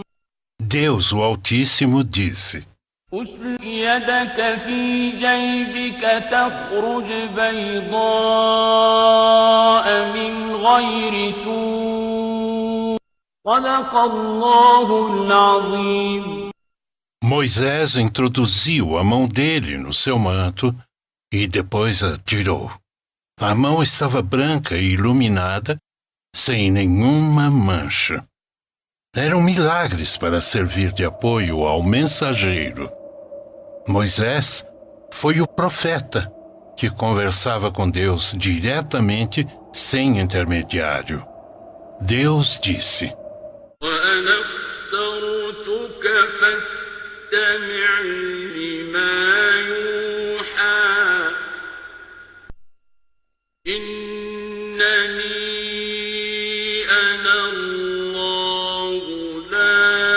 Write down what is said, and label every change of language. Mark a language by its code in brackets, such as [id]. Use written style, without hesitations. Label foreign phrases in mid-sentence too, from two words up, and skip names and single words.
[pt] Deus, o Altíssimo, disse: [ar] أسلك يدك في جيبك تخرج بيضاء من غير سوء صدق الله العظيم. [pt] Moisés introduziu a mão dele no seu manto e depois a tirou. A mão estava branca e iluminada, sem nenhuma mancha. Eram milagres para servir de apoio ao mensageiro. Moisés foi o profeta que conversava com Deus diretamente, sem intermediário. Deus disse: [ar] وأنا اخترتك فاستمع لما يوحى إنني أنا الله لا